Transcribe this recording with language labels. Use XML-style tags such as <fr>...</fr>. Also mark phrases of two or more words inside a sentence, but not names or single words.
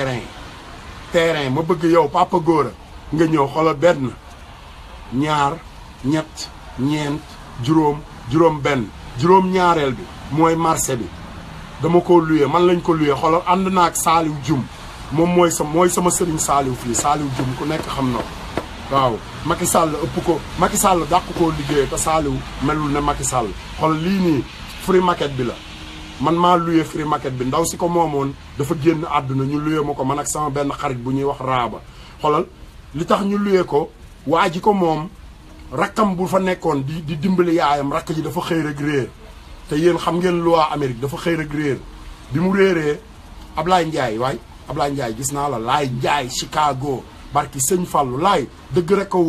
<wo>terrain ma bëgg yow Papa Gora nga ñëw xoolal benn ñaar ñett ñeent juróom benn juróom-ñaareel bi mooy marché bi dama ko luyee man lañ ko luyee xoolal ànd naa ak Saliou Dioum moom mooy sama Serigne Saliou fii Saliou Dioum ku nekk xam na ko waaw Macky Sall ëpp ko Macky Sall dàq koo liggéey te Saliou melul ne Macky Sall xool lii nii</wo> <en>free market</en> <wo>bi la man maa luyee</wo> <en>free market</en> <wo>bi ndaw si ko moomoon dafa génn àdduna ñu luyee ma ko man ak sama benn xarit bu ñuy wax raaba xoolal li tax ñu luyee ko waa ji ko moom rakkam bu fa nekkoon di dimbali yaayam rakk ji dafa xëy rek réer te yéen xam ngeen loi Amérique dafa xëy rek réer bi mu réeree Ablaye Ndiaye gis naa la Laay Ndiaye Chicago barki sëñ Fallou laay dëgg rek ko</wo>